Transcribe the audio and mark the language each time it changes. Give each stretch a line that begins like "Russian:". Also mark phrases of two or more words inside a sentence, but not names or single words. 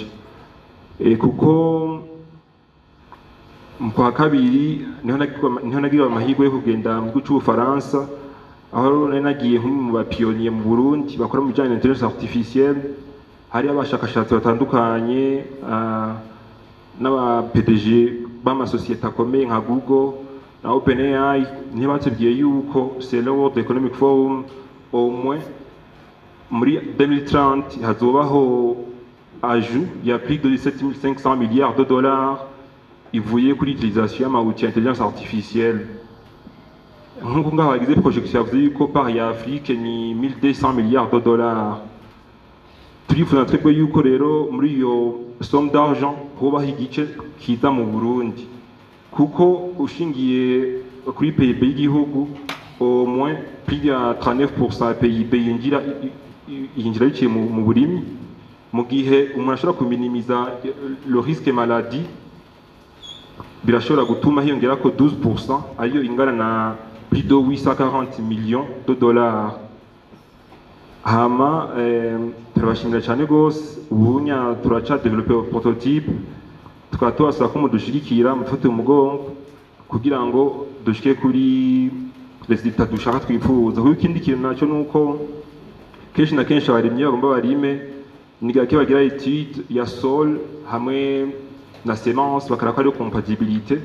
Rundi: Kuko kwa kabiri niho nagira amahirwe yo kugenda mu gihugu c'Ubufaransa, aho nagiye mu bapionnier mu Burundi bakora mu bijyanye na
French: intelligence artificielle.
Rundi: Hari abashakashatsi batandukanye n'aba PDG b'amasosiyete akomeye nka Google na OpenAI, nibatubwiye yuko
French: c'est le World Economic Forum au moins
Rundi: muri 2030 hazobaho ajout ya
French: plus de 7500 milliards de dollars
Rundi: ivuye kuri utilisation y'amaoutil ya
French: intelligence artificielle.
Rundi: Nk'uko ngaho bagize projection yavuze yuko par ya Afrique ni 1200
French: milliards de dollars.
Rundi: Turifuza twebwe yuko rero muri iyo
French: somme d'argent
Rundi: hobaho igice kiza mu Burundi, kuko ushingiye kuri PIB y'igihugu
French: au moins plus de
Rundi: 39% ya PIB yinjira biciye mu burimyi, mu gihe umuntu ashobora kuminimiza
French: le risque maladie
Rundi: birashobora gutuma hiyongera ko 12% ariyo ingana na
French: plus de 840 millions de dollars.
Rundi: Hama turabashimira cyane gose, ubunya turaca
French: developer prototype,
Rundi: tukaba tubasaba ko mudushigikira mufate umugongo kugira ngo dushike kuri resultat dushaka twifuza. Kuko ikindi kintu naco nuko kenshi na kenshi abarimyi bagomba barime ni gake bagira étude ya sol hamwe na semence bakarako ari compatibilité.